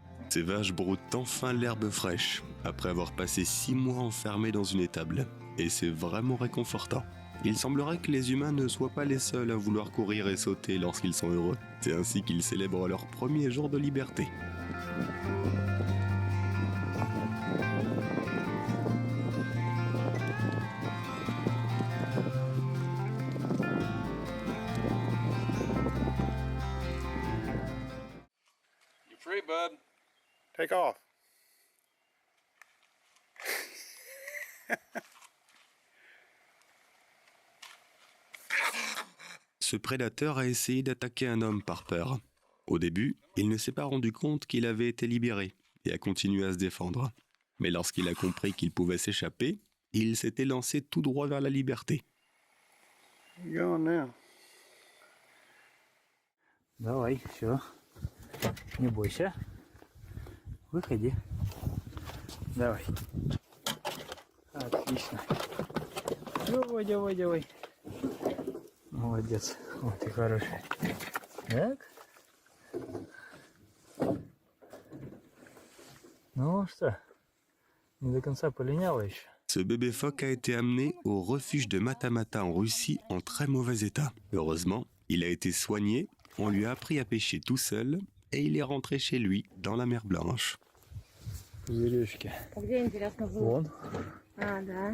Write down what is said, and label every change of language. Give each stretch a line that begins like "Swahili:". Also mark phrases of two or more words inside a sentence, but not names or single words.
French: Ces vaches broutent enfin l'herbe fraîche, après avoir passé 6 mois enfermés dans une étable. Et c'est vraiment réconfortant. Il semblerait que les humains ne soient pas les seuls à vouloir courir et sauter lorsqu'ils sont heureux. C'est ainsi qu'ils célèbrent leur premier jour de liberté.
English: You're free, bud. Take off.
French: Ce prédateur a essayé d'attaquer un homme par peur. Au début, il ne s'est pas rendu compte qu'il avait été libéré et a continué à se défendre. Mais lorsqu'il a compris qu'il pouvait s'échapper, il s'est élancé tout droit vers la liberté.
English: You going now?
Russian: Давай, все. Не бойся. Выходи. Давай. Отлично. Давай, давай, давай. Молодец. Вот ты хороший. Так. Ну что, не до конца полиняла еще.
French: Ce bébé phoque a été amené au refuge de Matamata en Russie en très mauvais état. Heureusement, il a été soigné, on lui a appris à pêcher tout seul et il est rentré chez lui dans la mer Blanche.
Russian: Пузыречки. Где, интересно, было? Вон. А, да.